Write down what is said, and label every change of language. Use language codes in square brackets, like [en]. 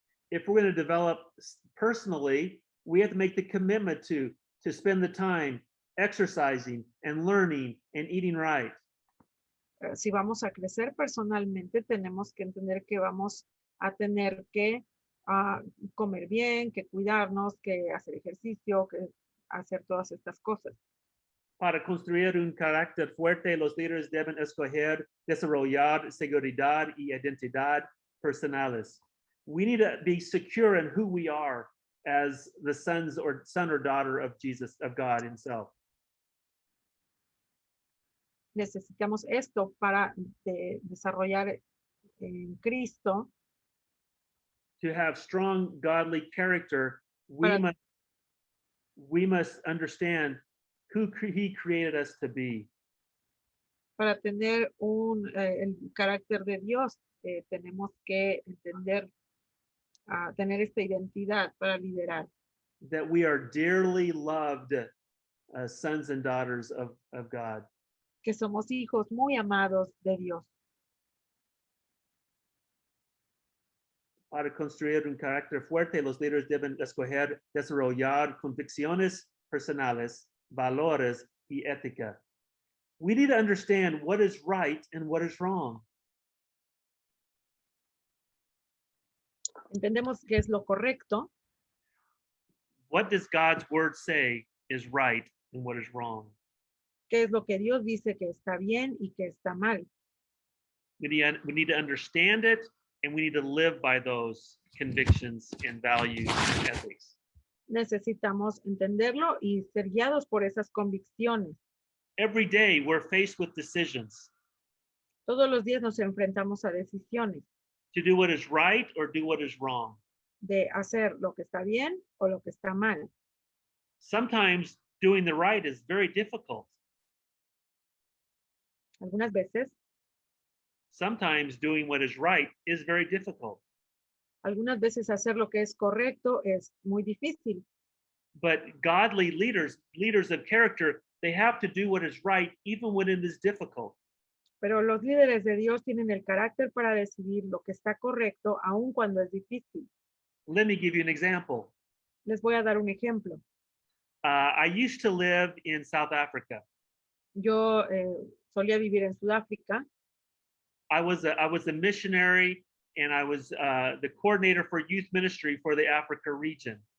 [en] If we're going to develop personally, we have to make the commitment to spend the time exercising and learning and eating right. [es] Si vamos a crecer personalmente, tenemos que entender que vamos a tener que comer bien, que cuidarnos, que hacer ejercicio, que hacer todas estas cosas. Para construir un carácter fuerte, los líderes deben escoger, desarrollar seguridad y identidad personales. [en] We need to be secure in who we are as the son or daughter of Jesus, of God Himself. [es] Necesitamos esto para desarrollar en Cristo. [en] To have strong godly character, we must understand who He created us to be. [es] Para tener el carácter de Dios, tenemos que entender, tener esta identidad para liderar. [en] That we are dearly loved sons and daughters of God. [es] Que somos hijos muy amados de Dios. Para construir un carácter fuerte, los líderes deben escoger, desarrollar convicciones personales, valores y ética. [en] We need to understand what is right and what is wrong. [es] Entendemos qué es lo correcto. [en] What does God's word say is right and what is wrong? [es] ¿Qué es lo que Dios dice que está bien y que está mal? [en] We need to understand it And we need to live by those convictions and values and ethics. [es] Necesitamos entenderlo y ser guiados por esas convicciones. [en] Every day we're faced with decisions [es] Todos los días nos enfrentamos a decisiones [en] to do what is right or do what is wrong. [es] de hacer lo que está bien o lo que está mal. [en] Sometimes doing the right is very difficult. [es] Algunas veces, [en] Sometimes doing what is right is very difficult. [es] algunas veces hacer lo que es correcto es muy difícil, [en] But godly leaders, leaders of character, they have to do what is right even when it is difficult. [es] pero los líderes de Dios tienen el carácter para decidir lo que está correcto aun cuando es difícil. [en] Let me give you an example. [es] Les voy a dar un ejemplo. [en] I used to live in South Africa. [es] Yo solía vivir en Sudáfrica. [en] I was a missionary, and I was the coordinator for youth ministry for the Africa region.